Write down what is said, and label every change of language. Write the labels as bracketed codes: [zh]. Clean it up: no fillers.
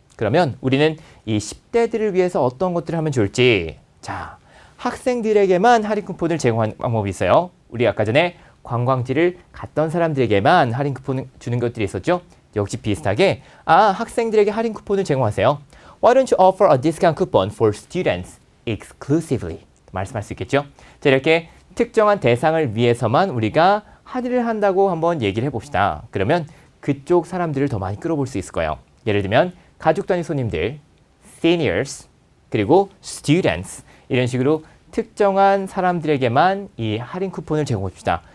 [ko] 그러면 우리는 이 10대들을 위해서 어떤 것들을 하면 좋을지 자, 학생들에게만 할인 쿠폰을 제공하는 방법이 있어요. 우리 아까 전에 관광지를 갔던 사람들에게만 할인 쿠폰을 주는 것들이 있었죠. 역시 비슷하게 학생들에게 할인 쿠폰을 제공하세요. [en] Why don't you offer a discount coupon for students exclusively? [ko] 말씀할 수 있겠죠. 자, 이렇게 특정한 대상을 위해서만 우리가 할인을 한다고 한번 얘기를 해봅시다. 그러면 그쪽 사람들을 더 많이 끌어볼 수 있을 거예요. 예를 들면 가족 단위 손님들, seniors, 그리고 students 이런 식으로 특정한 사람들에게만 이 할인 쿠폰을 제공합시다.